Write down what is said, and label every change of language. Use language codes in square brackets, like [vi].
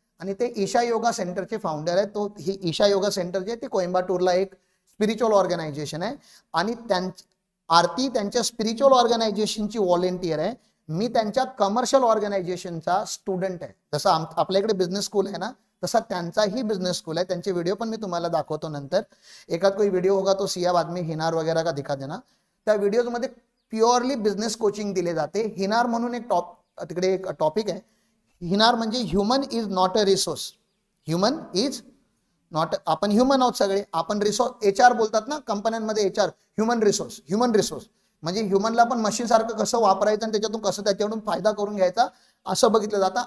[mr] आणि ते ईशा योगा सेंटरचे फाउंडर आहेत. तो ही ईशा योगा सेंटर जे ते कोइंबाटूरला एक स्पिरिच्युअल ऑर्गनायझेशन आहे. आणि आरती त्यांच्या स्पिरिच्युअल ऑर्गनायझेशनची व्हॉलेंटियर आहे. मी त्यांच्या कमर्शियल ऑर्गनायझेशनचा स्टुडंट आहे. जसं आपल्या इकडे बिझनेस स्कूल आहे ना, तसा त्यांचाही बिझनेस स्कूल आहे. त्यांचे व्हिडिओ पण मी तुम्हाला दाखवतो नंतर. [hi] एकात कोई व्हिडिओ होगा तो सिया बाद में हिनार वगैरह का दिखा देना. [mr] त्या व्हिडिओज मध्ये प्युअरली बिझनेस कोचिंग दिले जाते. हिनार म्हणून एक तिकडे एक टॉपिक आहे. हिनार म्हणजे [en] Human is not a resource. [mr] Human is not, आपण ह्युमन आहोत सगळे. आपण रिसोर्स, HR बोलतात ना कंपन्यांमध्ये, HR human resource. Human resource म्हणजे ह्युमनला आपण मशीन सारखं कसं वापरायचं आणि त्याच्यातून कसं त्याच्याकडून फायदा करून घ्यायचा असं बघितलं जातं.